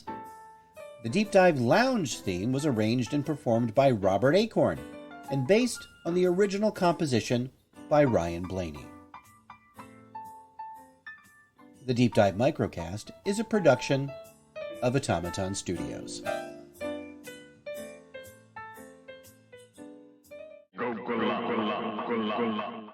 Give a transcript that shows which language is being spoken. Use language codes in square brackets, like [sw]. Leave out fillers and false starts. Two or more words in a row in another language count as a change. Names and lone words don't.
[en] The Deep Dive Lounge theme was arranged and performed by Robert Acorn and based on the original composition by Ryan Blaney. The Deep Dive Microcast is a production of Automaton Studios. Go, go, la, go, la, go, la, go, la.